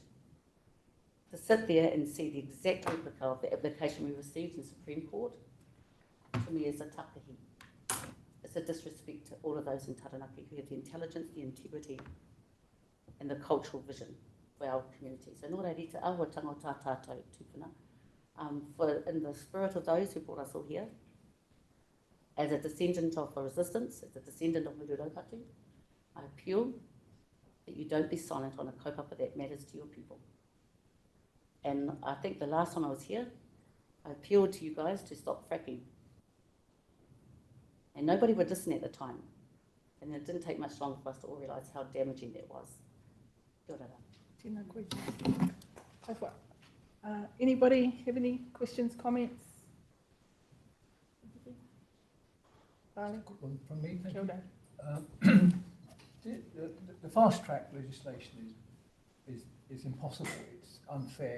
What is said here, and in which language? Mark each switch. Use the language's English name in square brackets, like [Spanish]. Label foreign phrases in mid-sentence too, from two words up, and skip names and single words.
[English] To sit there and see the exact replica of the application we received in Supreme Court, to me is a takahi. It's a disrespect to all of those in Taranaki who have the intelligence, the integrity, and the cultural vision for our community. [Māori] So nō reira te awa tangata tātou tūpuna. [English] For in the spirit of those who brought us all here, as a descendant of the resistance, as a descendant of Muru Raupatu, I appeal that you don't be silent on a kaupapa that matters to your people. And I think the last time I was here, I appealed to you guys to stop fracking. And nobody would listen at the time. And it didn't take much longer for us to all realise how damaging that was. [Māori] Kia ora. Tēnā koe. Kai wha. [English] Anybody have any questions, comments? Darling? Quick one from me, thank [Māori] Kia [English] you. [Māori] ora. [English] The fast track legislation is impossible. It's unfair.